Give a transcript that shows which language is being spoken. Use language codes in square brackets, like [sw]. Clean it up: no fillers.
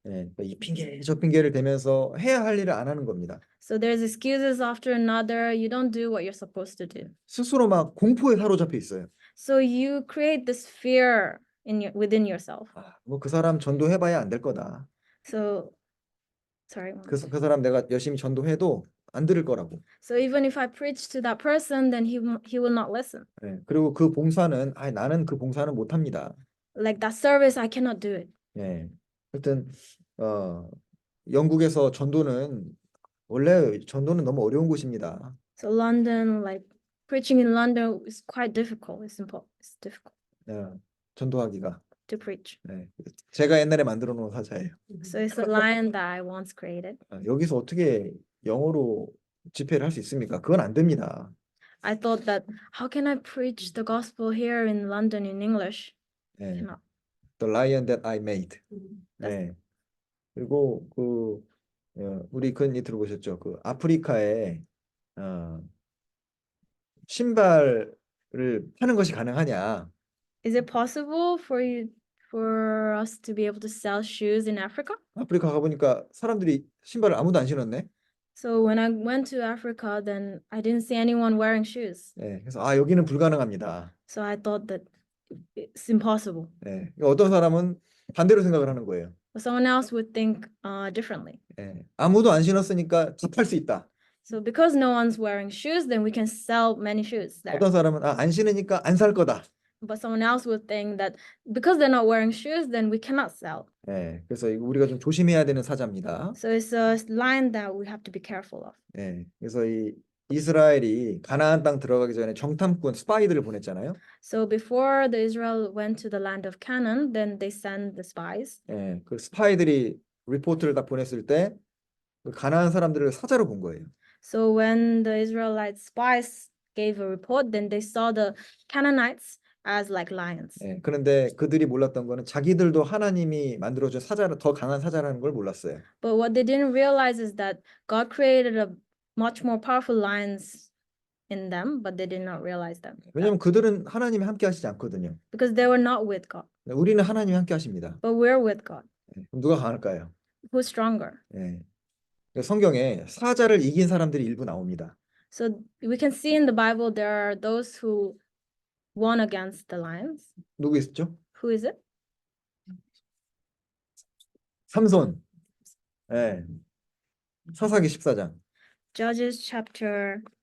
[ko] 예, 이 핑계 저 핑계를 대면서 해야 할 일을 안 하는 겁니다. [en] So there's excuses after another. You don't do what you're supposed to do. [ko] 스스로 막 공포에 사로잡혀 있어요. [en] So you create this fear within yourself. [ko] 뭐 그 사람 전도해봐야 안 될 거다. [en] So, sorry. [ko] 그 사람 내가 열심히 전도해도 안 들을 거라고. [en] So even if I preach to that person, then he will not listen. [ko] 예, 그리고 그 봉사는 나는 그 봉사는 못 합니다. [en] Like that service, I cannot do it. [ko] 예. 하여튼 영국에서 원래 전도는 너무 어려운 곳입니다. [en] So London, like preaching in London is quite difficult. It's difficult [ko] 예, 전도하기가. [en] to preach. [ko] 예. 제가 옛날에 만들어 놓은 사자예요. [en] So it's a lion that I once created. [ko] 여기서 어떻게 영어로 집회를 할 수 있습니까? 그건 안 됩니다. [en] I thought that how can I preach the gospel here in London in English? [ko] 예. [en] Cannot. The lion that I made. That's- [ko] 예. 그리고 우리 그런 일 들어보셨죠? 그 아프리카에 신발을 파는 것이 가능하냐? [en] Is it possible for us to be able to sell shoes in Africa? [ko] 아프리카 가보니까 사람들이 신발을 아무도 안 신었네. [en] So when I went to Africa, then I didn't see anyone wearing shoes. [ko] 예. 그래서 여기는 불가능합니다. [en] So I thought that it's impossible. [ko] 예. 어떤 사람은 반대로 생각을 하는 거예요. [en] But someone else would think differently. [ko] 예. 아무도 안 신었으니까 다 팔 수 있다. [en] So because no one's wearing shoes, then we can sell many shoes there. [ko] 어떤 사람은 안 신으니까 안 살 거다. [en] But someone else would think that because they're not wearing shoes, then we cannot sell. [ko] 예. 그래서 이거 우리가 좀 조심해야 되는 사자입니다. [en] So it's a line that we have to be careful of. [ko] 예. 그래서 이 이스라엘이 가나안 땅 들어가기 전에 정탐꾼 스파이들을 보냈잖아요. [en] So before the Israel went to the land of Canaan, then they sent the spies. [ko] 예. 그 스파이들이 리포트를 다 보냈을 때 그 가나안 사람들을 사자로 본 거예요. [en] So when the Israelite spies gave a report, then they saw the Canaanites as like lions. [ko] 예. 그런데 그들이 몰랐던 거는 자기들도 하나님이 만들어준 사자를 더 강한 사자라는 걸 몰랐어요. [en] But what they didn't realize is that God created a much more powerful lions in them, but they did not realize them [ko] 왜냐하면 그들은 하나님이 함께 하시지 않거든요. [en] because they were not with God. [ko] 우리는 하나님이 함께 하십니다. [en] But we're with God. [ko] 예. 그럼 누가 강할까요? [en] Who's stronger? [ko] 예. 성경에 사자를 이긴 사람들이 일부 나옵니다. [en] So we can see in the Bible there are those who won against the lions. [ko] 누구 있었죠? [en] Who is it? [ko] 삼손. 예. 사사기 14장. [en] Judges chapter